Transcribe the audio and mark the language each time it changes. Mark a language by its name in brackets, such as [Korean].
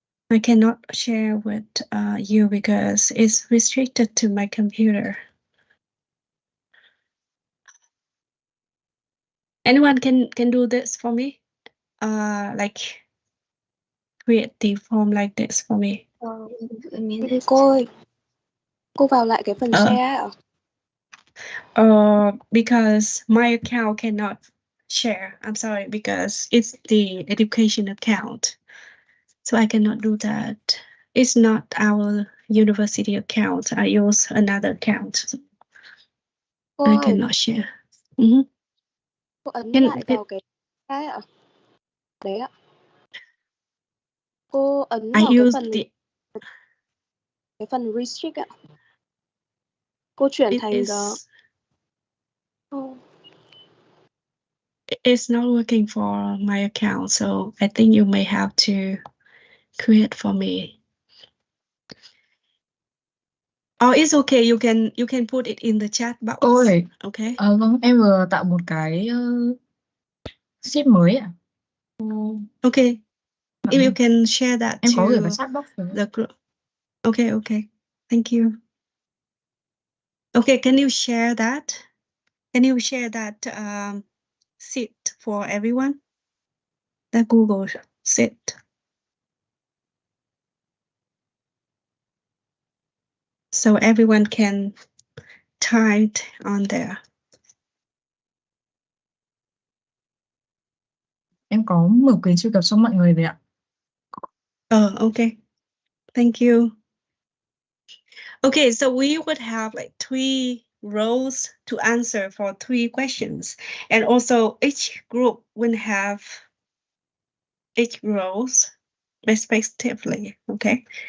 [English] I cannot share with you because it's restricted to my computer. Anyone can do this for me? Like create the form like this for me. [Vietnamese] Cô ơi, cô vào lại cái phần share ạ? [English] Because my account cannot share. I'm sorry, because it's the education account. So I cannot do that. It's not our university account. I use another account. So I cannot share. [Vietnamese] Cô ấn lại vào cái ạ. Đấy ạ. Cô ấn vào cái phần restrict ạ. Cô chuyển thành [English] It's not working for my account, so I think you may have to create for me. Oh, it's okay. You can put it in the chat box. [Vietnamese] Ôi, [English] okay. [Vietnamese] Vâng, em vừa tạo một cái sheet mới ạ. [English] Okay. If you can share that [Vietnamese] Em [English] to [Vietnamese] có gửi vào chat box rồi. [English] the group. Okay. Thank you. Okay, can you share that? Can you share that sheet for everyone? The Google sheet. So everyone can type on there. [Vietnamese] Em có mở quyền truy cập cho mọi người rồi ạ. [English] Okay. Thank you. Okay, so we would have like 3 rows to answer for 3 questions. And also each group will have 8 rows respectively, okay?